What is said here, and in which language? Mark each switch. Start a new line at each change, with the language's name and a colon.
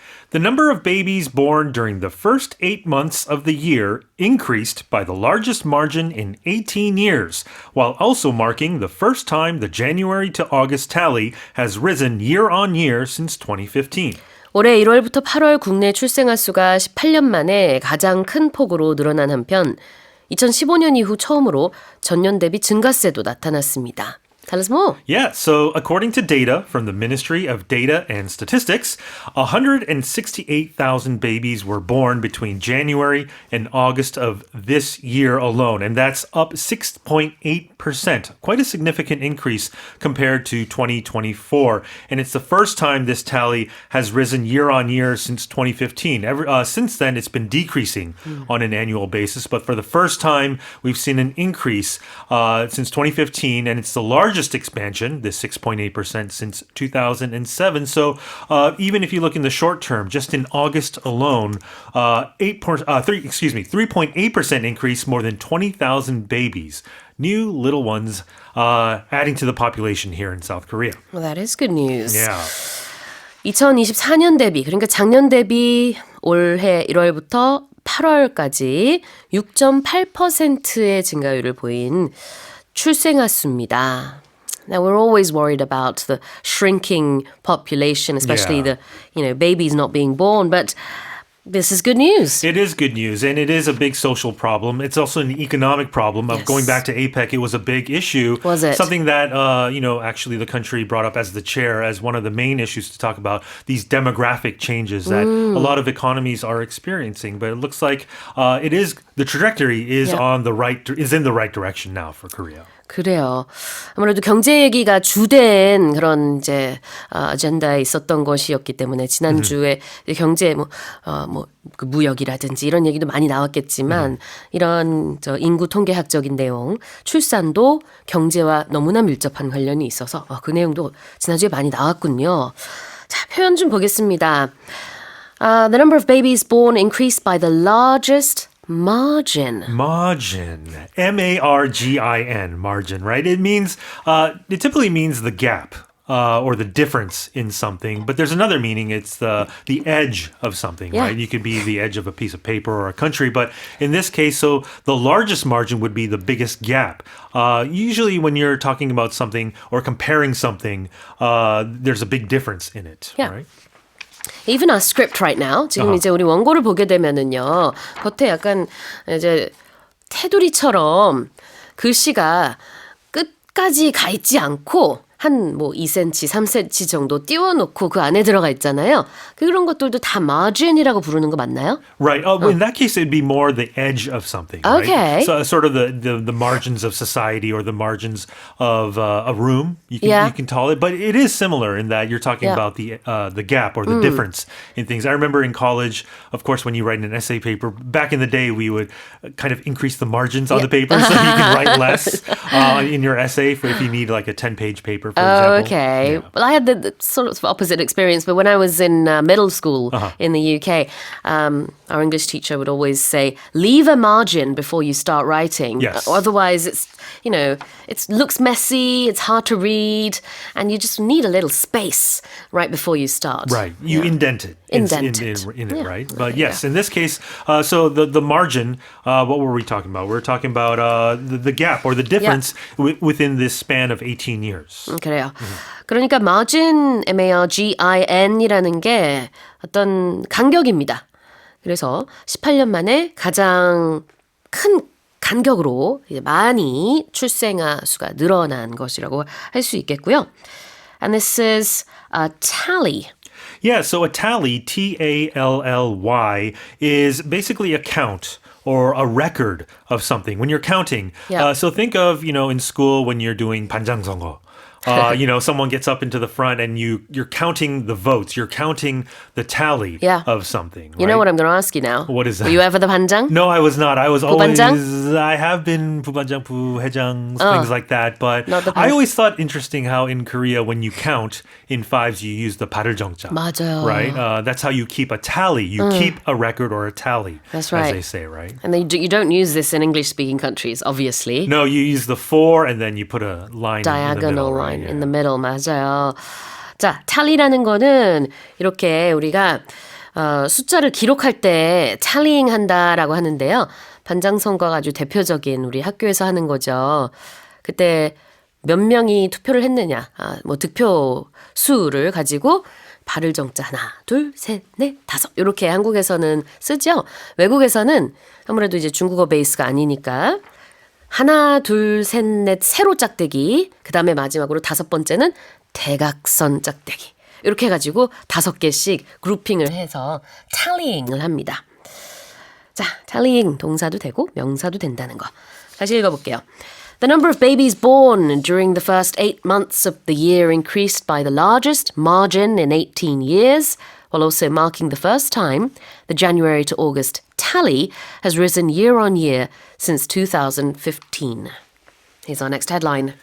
English: The number of babies born during the first 8 months of the year increased by the largest margin in 18 years, while also marking the first time the January to August tally has risen year on year since 2015.
Korean: 올해 1월부터 8월 국내 출생아 수가 18년 만에 가장 큰 폭으로 늘어난 한편 2015년 이후 처음으로 전년 대비 증가세도 나타났습니다.
English: Tell us more. Yeah, so according to data from the Ministry of Data and Statistics, 168,000 babies were born between January and August of this year alone, and that's up 6.8%. Quite a significant increase compared to 2024, and it's the first time this tally has risen year on year since 2015. Since then, it's been decreasing on an annual basis, but for the first time, we've seen an increase since 2015, and it's the largest expansion, this 6.8% since 2007. So even if you look in the short term, just in August alone, 3.8% increase, more than 20,000 babies, new little ones adding to the population here in South Korea. Well, that is good news. Yeah.
Korean: 2024년 대비, 그러니까 작년 대비 올해 1월부터 8월까지 6.8%의 증가율을 보인 출생아 수입니다.
English: Now, we're always worried about the shrinking population, especially the babies not being born, but this is good news. It is good news, and it is a big social problem. It's also an economic problem. Yes. Going back to APEC, it was a big issue. Was it? Something that, actually the country brought up as the chair as one of the main issues to talk about, these demographic changes that a lot of economies are experiencing. But it looks like the trajectory is in the right direction now for Korea.
Korean: 그래요. 아무래도 경제 얘기가 주된 그런 이제 아젠다에 있었던 것이었기 때문에 지난주에 경제 그 무역이라든지 이런 얘기도 많이 나왔겠지만 이런 인구 통계학적인 내용, 출산도 경제와 너무나 밀접한 관련이 있어서 그 내용도 지난주에 많이 나왔군요. 자, 표현 좀 보겠습니다.
English: The number of babies born increased by the largest margin. Margin. M-A-R-G-I-N. Margin, right? It typically means the gap or the difference in something. But there's another meaning. It's the edge of something, right? You could be the edge of a piece of paper or a country. But in this case, so the largest margin would be the biggest gap. Usually when you're talking about something or comparing something, there's a big difference in it, right? Even our script right now,
Korean: 지금 이제 우리 원고를 보게 되면은요, 겉에 약간 이제 테두리처럼 글씨가 끝까지 가 있지 않고 한 2cm, 3cm 정도 띄워놓고 그 안에 들어가 있잖아요. 그런 것들도 다 margin이라고 부르는 거 맞나요?
English: Right. In that case, it'd be more the edge of something. Okay. Right? So sort of the margins of society or the margins of a room. You can call it, but it is similar in that you're talking about the gap or the difference in things. I remember in college, of course, when you write an essay paper, back in the day, we would kind of increase the margins on the paper so you can write less in your essay if you need like a 10-page paper. For example. Okay. Yeah. Well, I had the sort of opposite experience, but when I was in middle school in the UK, our English teacher would always say, leave a margin before you start writing. Yes. Otherwise, it looks messy, it's hard to read, and you just need a little space right before you start. Right. You indent it. In it, right? But yes, in this case, so the margin, what were we talking about? We were talking about the gap or the difference within this span of 18 years.
Korean: 그래요. 그러니까 margin, M-A-R-G-I-N이라는 게 어떤 간격입니다. 그래서 18년 만에 가장 큰 간격으로 이제 많이 출생아 수가 늘어난 것이라고 할 수 있겠고요.
English: And this is a tally. Yeah, so a tally, T-A-L-L-Y, is basically a count or a record of something. When you're counting, so think of, in school when you're doing 반장선거. Someone gets up into the front and you're counting the votes. You're counting the tally of something. Right? You know what I'm going to ask you now? What is that? Were you ever the 반장? No, I was not. I was
Korean: 부반장?
English: I have been 부반장, 부회장, things like that. But I always thought interesting how in Korea, when you count in fives, you use the 발을 정자.
Korean: 맞아요.
English: Right? That's how you keep a tally. You keep a record or a tally. That's right. As they say, right? And you don't use this in English-speaking countries, obviously. No, you use the 4 and then you put a line diagonal in the middle. line in the middle.
Korean: 맞아요. 자, tally라는 거는 이렇게 우리가 숫자를 기록할 때 tallying 한다라고 하는데요. 반장선거가 아주 대표적인 우리 학교에서 하는 거죠. 그때 몇 명이 투표를 했느냐, 뭐 득표 수를 가지고 발을 정자 하나, 둘, 셋, 넷, 다섯 이렇게 한국에서는 쓰죠. 외국에서는 아무래도 이제 중국어 베이스가 아니니까 하나, 둘, 셋, 넷, 세로 짝대기 그 다음에 마지막으로 다섯 번째는 대각선 짝대기 이렇게 해가지고 5개씩 그룹핑을 해서 tallying을 합니다. 자, tallying 동사도 되고 명사도 된다는 거. 다시 읽어볼게요.
English: The number of babies born during the first 8 months of the year increased by the largest margin in 18 years, while also marking the first time the January to August tally has risen year on year since 2015. Here's our next headline.